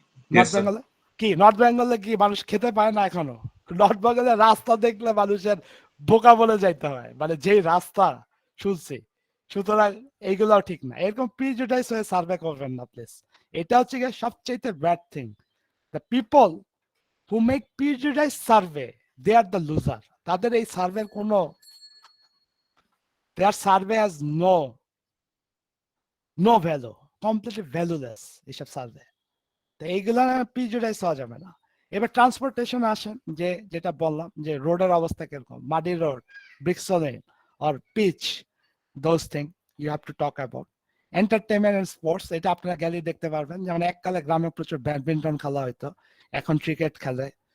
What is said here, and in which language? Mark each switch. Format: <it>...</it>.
<bn>North বেঙ্গলে কি, north বেঙ্গলে কি মানুষ খেতে পায় না এখনো? নর্থ বেঙ্গলে রাস্তা দেখলে মানুষের বোকা বলে যাইতে হয়, মানে যেই রাস্তা শুনছি। সুতরাং এইগুলাও ঠিক না, এরকম প্রিজুডাইস হয়ে সার্ভে করবেন না প্লিজ। এটা হচ্ছে গিয়ে সবচেয়ে bad thing.</bn> <en>The people who make prejudiced survey, they are the loser.</en> <bn>তাদের এই সার্ভের কোনো,</bn> <en>their survey has no value, completely valueless</en> <bn>এইসব সার্ভে। তো এইগুলো প্রিজুডাইস হওয়া যাবে না। এবার ট্রান্সপোর্টেশন আসেন, যে যেটা বললাম যে রোডের অবস্থা কিরকম, muddy road, ব্রিক্সলেন or pitch,</bn> <en>Those thing you have to talk about.</en> <bn>Entertainment and sports, এটা আপনারা গেলেই দেখতে পারবেন, যেমন এককালে গ্রামে প্রচুর ব্যাডমিন্টন খেলা হইতো, এখন ক্রিকেট খেলে,</bn>